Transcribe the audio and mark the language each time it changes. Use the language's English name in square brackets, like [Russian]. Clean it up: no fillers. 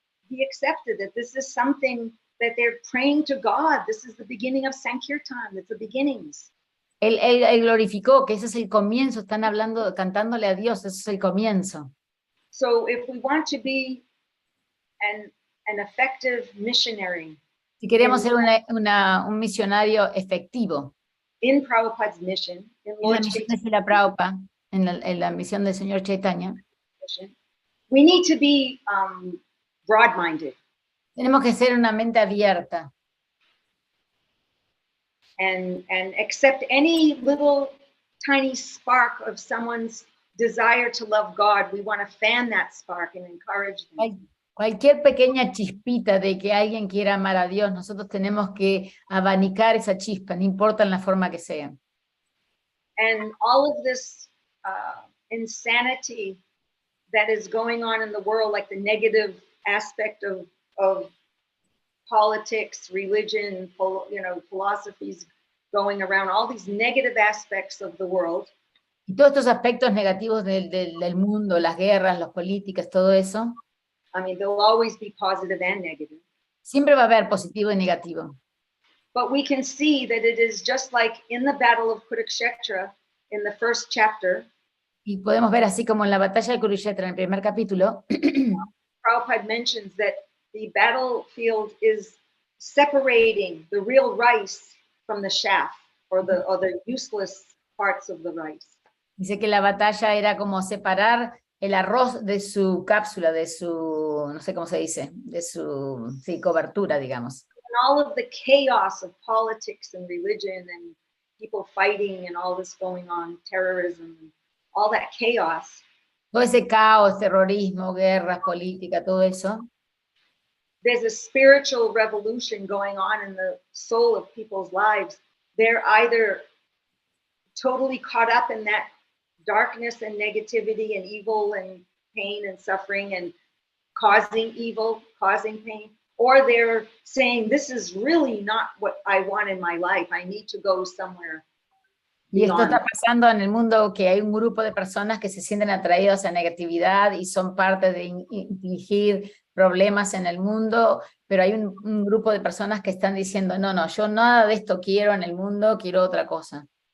[English] He accepted that this is something that they're praying to God. This is the beginning of Sankirtan. It's the beginnings. [Spanish] Él glorificó que ese es el comienzo, están hablando, cantándole a Dios, ese es el comienzo. [English] So if we want to be an effective missionary, [Spanish] Si queremos ser un misionario efectivo, [English] in Prabhupada's mission, in [Spanish] en la [English] Lord [Spanish] misión de Srila Prabhupada, en la misión del Señor Chaitanya, [English] mission, we need to be broad-minded [Spanish] tenemos que ser una mente abierta [English] and accept any little tiny spark of someone's desire to love God. We want to fan that spark and encourage them. [Spanish] Cualquier pequeña chispita de que alguien quiera amar a Dios, nosotros tenemos que abanicar esa chispa, no importa en la forma que sea. [English] And all of this insanity that is going on in the world, like the negative aspect of politics, religion, philosophies going around, all these negative aspects of the world. [Spanish] Y todos estos aspectos negativos del mundo, las guerras, las políticas, todo eso, [English] I mean, there'll always be positive and negative. [Spanish] siempre va a haber positivo y negativo. [English] But we can see that it is just like in the battle of Kurukshetra, in the first chapter. [Spanish] Y podemos ver así como en la batalla de Kurukshetra, en el primer capítulo, [English] Prabhupada mentions that the battlefield is separating the real rice from the chaff, or the useless parts of the rice. [Spanish] dice que la batalla era como separar el arroz de su cápsula, de su, no sé cómo se dice, de su cobertura, digamos. [English] And all of the chaos of politics and religion and people fighting and all this going on, terrorism, all that chaos. [Spanish] Todo ese caos, terrorismo, guerras, política, todo eso. [English] There's a spiritual revolution going on in the soul of people's lives. They're either totally caught up in that darkness and negativity and evil and pain and suffering and causing evil, causing pain, or they're saying, this is really not what I want in my life. I need to go somewhere [Spanish] Y esto [English] beyond. [Spanish] está pasando en el mundo, que hay un grupo de personas que se sienten atraídos a negatividad y son parte de infligir problemas en el mundo, pero hay un grupo de personas que están diciendo, no, no, yo nada de esto quiero en el mundo, quiero otra cosa.